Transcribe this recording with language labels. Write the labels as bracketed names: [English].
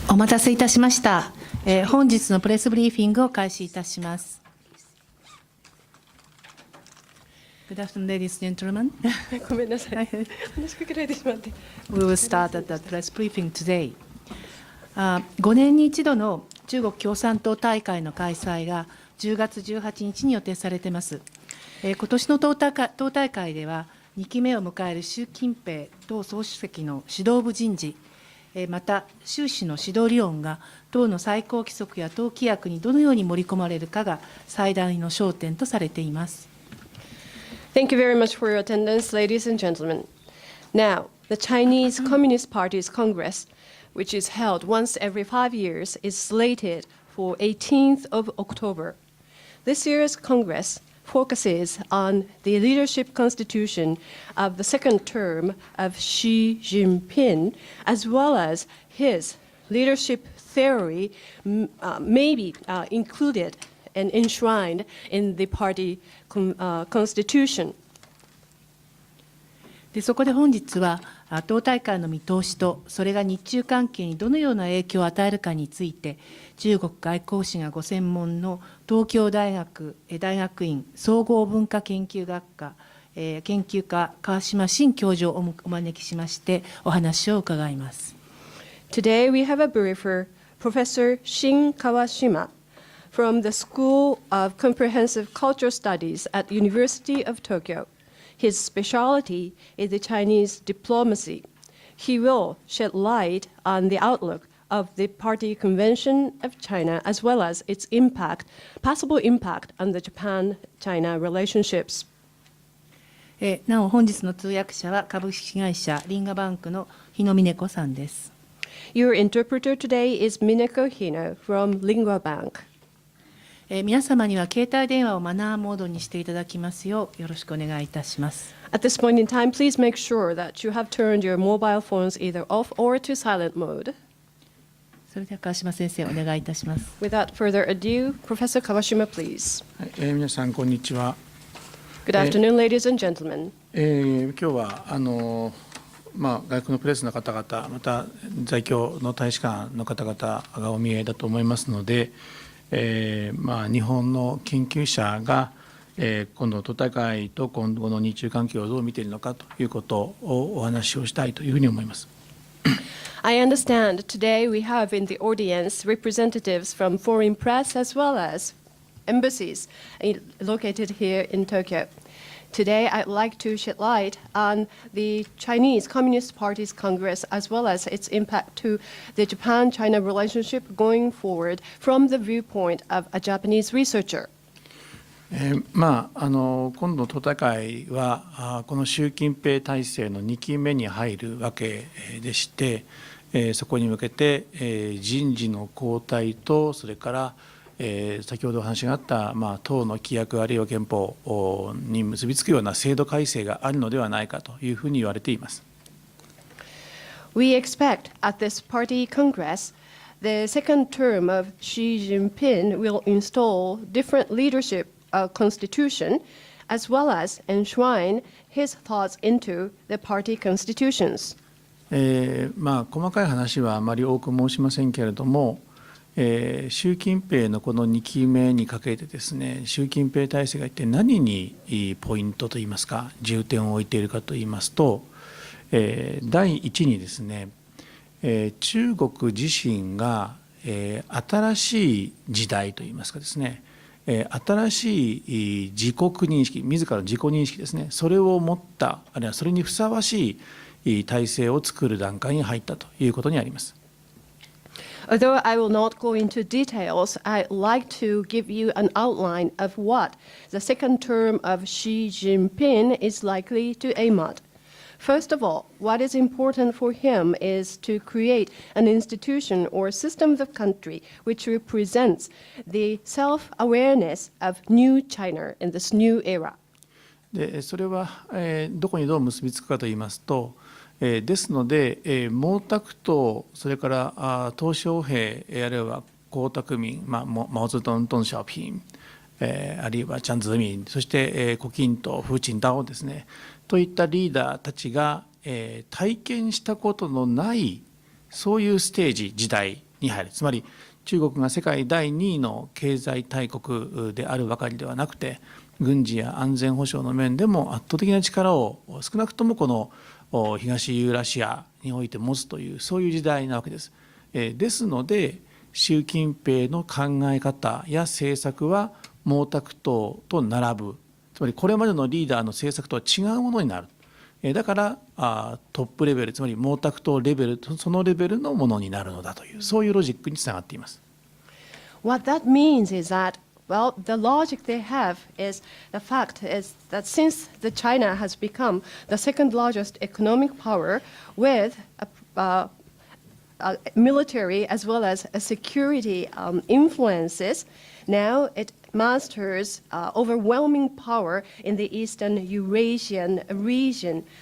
[Japanese] お待たせいたしました。本日のプレスブリーフィングを開始いたします。 [English] Good afternoon, ladies and gentlemen. [Japanese] ごめんなさい。話しかけられてしまって。 [English] We will start at the press briefing today. [Japanese] 5年に一度の中国共産党大会の開催が10月18日に予定されています。今年の党大会では、2期目を迎える習近平党総書記の指導部人事、また習氏の指導理論が党の最高規則や党規約にどのように盛り込まれるかが最大の焦点とされています。 [English] Thank you very much for your attendance, ladies and gentlemen. Now, the Chinese Communist Party's Congress, which is held once every 5 years, is slated for 18th of October. This year's Congress focuses on the leadership constitution of the second term of Xi Jinping, as well as his leadership theory may be included and enshrined in the party constitution. [Japanese] でそこで本日は党大会の見通しとそれが日中関係にどのような影響を与えるかについて中国外交史がご専門の東京大学大学院総合文化研究学科研究家川島Shin教授をお招きしましてお話を伺います。 [English] Today we have a briefer, Professor Shin Kawashima from the School of Comprehensive Cultural Studies at University of Tokyo. His specialty is the Chinese diplomacy. He will shed light on the outlook of the Party Convention of China as well as its possible impact on the Japan-China relationships. [Japanese] なお本日の通訳者は株式会社リンガバンクの日野美音子さんです。 [English] Your interpreter today is Mineko Hino from Lingua Bank. [Japanese] 皆様には携帯電話をマナーモードにしていただきますようよろしくお願いいたします。 [English] At this point in time, please make sure that you have turned your mobile phones either off or to silent mode. [Japanese] それでは川島先生お願いいたします。 [English] Without further ado, Professor Kawashima, please. [Japanese] 皆さんこんにちは。 [English] Good afternoon, ladies and gentlemen. [Japanese] 今日は外国のプレスの方々、また在京の大使館の方々がお見えだと思いますので、日本の研究者が、今度の党大会と今後の日中関係をどう見ているのかということをお話をしたいというふうに思います。 [English] I understand today we have in the audience representatives from foreign press as well as embassies located here in Tokyo. Today, I'd like to shed light on the Chinese Communist Party's Congress as well as its impact to the Japan-China relationship going forward from the viewpoint of a Japanese researcher. [Japanese] 今度の党大会はこの習近平体制の2期目に入るわけでして、そこに向けて人事の交代とそれから先ほどお話があった、党の規約あるいは憲法に結びつくような制度改正があるのではないかというふうに言われています。 [English] We expect at this party congress, the second term of Xi Jinping will install different leadership constitution as well as enshrine his thoughts into the party constitutions. [Japanese] 細かい話はあまり多く申しませんけれども、習近平のこの2期目にかけてですね、習近平体制が一体何にポイントといいますか、重点を置いているかといいますと、第一にですね、中国自身が新しい時代といいますかですね、新しい自国認識、自らの自己認識ですね、それを持った、あるいはそれにふさわしい体制を作る段階に入ったということにあります。 [English] Although I will not go into details, I'd like to give you an outline of what the second term of Xi Jinping is likely to aim at. First of all, what is important for him is to create an institution or system of country which represents the self-awareness of new China in this new era. [Japanese] でそれは、どこにどう結びつくかといいますと、ですので、毛沢東、それから鄧小平、あるいは江沢民、毛澤東、鄧小平、あるいはチャン・ズーミン、そして、胡錦涛、フー・チンタオですね、といったリーダーたちが、体験したことのないそういうステージ、時代に入る。つまり中国が世界第2位の経済大国であるばかりではなくて、軍事や安全保障の面でも圧倒的な力を少なくともこの東ユーラシアにおいて持つという、そういう時代なわけです。ですので習近平の考え方や政策は毛沢東と並ぶ、つまりこれまでのリーダーの政策とは違うものになる。だからトップレベル、つまり毛沢東レベル、そのレベルのものになるのだという、そういうロジックにつながっています。 [English] What that means is that, well, the logic they have is the fact is that since the China has become the second largest economic power with a military as well as a security influences, now it masters overwhelming power in the Eastern Eurasian region.